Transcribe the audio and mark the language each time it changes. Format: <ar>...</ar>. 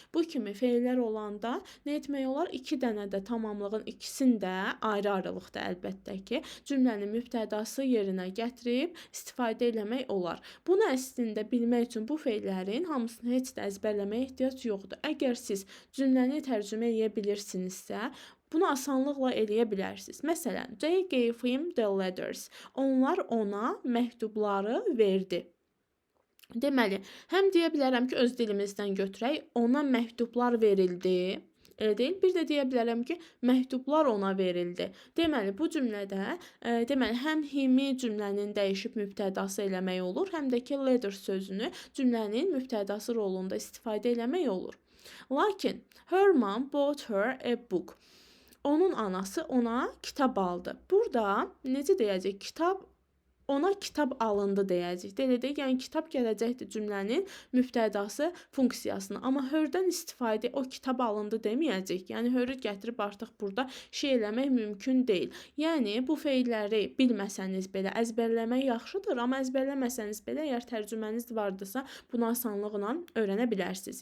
<az>Bu kimi feillər olanda nə etmək olar? 2 dənə də tamamlığın ikisini də ayrı-ayrılıqda əlbəttə ki, cümlənin mübtədası yerinə gətirib istifadə eləmək olar. Bunu əslində bilmək üçün bu feillərin hamısını heç də əzbərləməyə ehtiyac yoxdur. Əgər siz cümləni tərcümə edə bilirsinizsə, bunu asanlıqla eləyə bilərsiniz. Məsələn,</az> <en>they gave him the letters.</en> <az>Onlar ona məktubları verdi. Deməli, həm deyə bilərəm ki, öz dilimizdən götürək, ona məktublar verildi. Elə deyil. Bir də deyə bilərəm ki, məktublar ona verildi. Deməli, bu cümlədə həm himi cümlənin dəyişib mübtədası eləmək olur, həm də ki, letter sözünü cümlənin mübtədası rolunda istifadə eləmək olur. Lakin,</az> <en>her mom bought her a book.</en> <az>Onun anası ona kitab aldı. Burada necə deyəcək? Ona kitab alındı deyəcək. Elə deyək, yəni kitab gələcəkdir cümlənin mübtədası funksiyasına. Amma herdən istifadə o kitab alındı deməyəcək. Yəni hörü gətirib artıq burada şey eləmək mümkün deyil. Yəni bu feilləri bilməsəniz belə əzbərləmək yaxşıdır, amma əzbərləməsəniz belə əgər tərcüməniz vardırsa, bunu asanlıqla öyrənə bilərsiniz.</az>